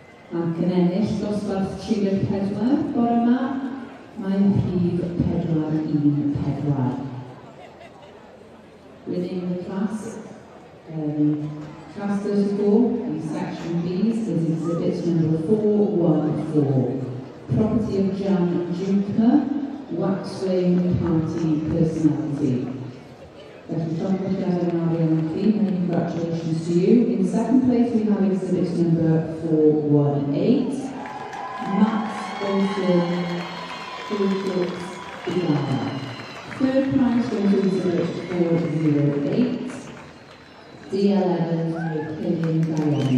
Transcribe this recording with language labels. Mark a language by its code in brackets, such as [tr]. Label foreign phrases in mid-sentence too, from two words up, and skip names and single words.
[cy] Ac yn ennill dosbarth 34 bore yma, mae'n rhif 414. [en] Within the class, class 34, in section B's, is exhibit number 414, property of Jan Jukner, Waxwing Party Personality. [cy] Felly, llongyfarchiadau yn arian i chi, [en] many congratulations to you. In second place, we have exhibit number 418, Max Olsen, Phillips, Ilana. Third prize goes to exhibit 408, D11 with Killian Guyane.